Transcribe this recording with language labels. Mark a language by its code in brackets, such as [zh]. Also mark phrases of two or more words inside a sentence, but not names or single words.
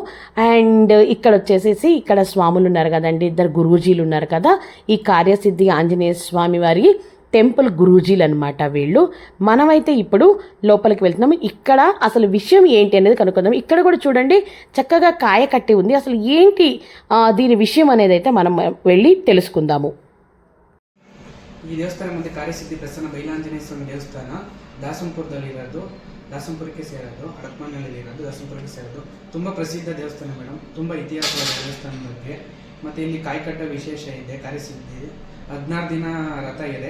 [te] అండ్ ఇక్కడ వచ్చేసేసి ఇక్కడ స్వాములు ఉన్నారు కదండి, 2 గురూజీలు ఉన్నారు కదా, ఈ కార్యసిద్ధి ఆంజనేయ స్వామి వారి టెంపుల్ గురూజీలు అనమాట వీళ్ళు. మనమైతే ఇప్పుడు లోపలికి వెళ్తున్నాము. ఇక్కడ అసలు విషయం ఏంటి అనేది కనుక్కుందాం. ఇక్కడ కూడా చూడండి చక్కగా కాయ కట్టి ఉంది. అసలు ఏంటి దీని విషయం అనేది అయితే మనం వెళ్ళి తెలుసుకుందాము. [kn] ಈ ದೇವಸ್ಥಾನ ಮತ್ತೆ ಕಾರ್ಯಸಿದ್ಧಿ ಪ್ರಸನ್ನ ಬೈಲಾಂಜನೇಯ ಸ್ವಾಮಿ ದೇವಸ್ಥಾನ ದಾಸಂಪುರದಲ್ಲಿರೋದು, ದಾಸಂಪುರಕ್ಕೆ ಸೇರೋದು, ಹಡಪಮನೆಯಲ್ಲಿ ಇರೋದು, ದಾಸಂಪುರಕ್ಕೆ ಸೇರೋದು. ತುಂಬ ಪ್ರಸಿದ್ಧ ದೇವಸ್ಥಾನ ಮೇಡಮ್, ತುಂಬ ಇತಿಹಾಸವಾದ ದೇವಸ್ಥಾನ ಬಗ್ಗೆ. ಮತ್ತು ಇಲ್ಲಿ ಕಾಯ್ಕಟ್ಟ ವಿಶೇಷ ಇದೆ. ಕಾರ್ಯಸಿದ್ಧಿ 16 ದಿನ ರಥ ಇದೆ.